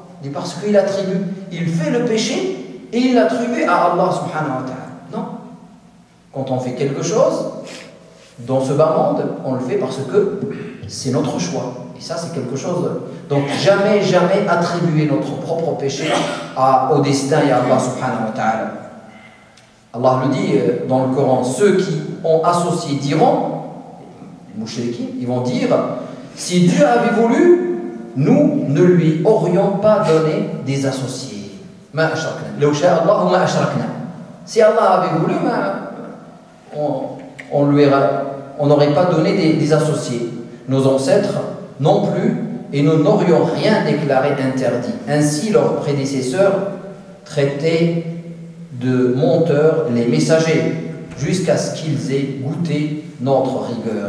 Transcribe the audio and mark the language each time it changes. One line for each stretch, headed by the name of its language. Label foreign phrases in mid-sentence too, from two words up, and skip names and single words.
French: Il dit parce qu'il attribue, il fait le péché et il l'attribue à Allah
Arabic: سبحانه وتعالى.
French: Non. Quand on fait quelque chose, dans ce bas monde, on le fait parce que c'est notre choix. Et ça, c'est quelque chose... Donc, jamais attribuer notre propre péché au destin et à Allah
Arabic: سبحانه وتعالى.
French: Allah le dit dans le Coran, ceux qui ont associé diront, les mouchriquins, ils vont dire, si Dieu avait voulu, nous ne lui aurions pas donné des associés.
Arabic: ما أشركنا. لو شاء الله ما أشركنا.
French: Si Allah avait voulu, on n'aurait pas donné des associés. Nos ancêtres non plus, et nous n'aurions rien déclaré interdit. Ainsi, leurs prédécesseurs traitaient de menteurs les messagers, jusqu'à ce qu'ils aient goûté notre rigueur.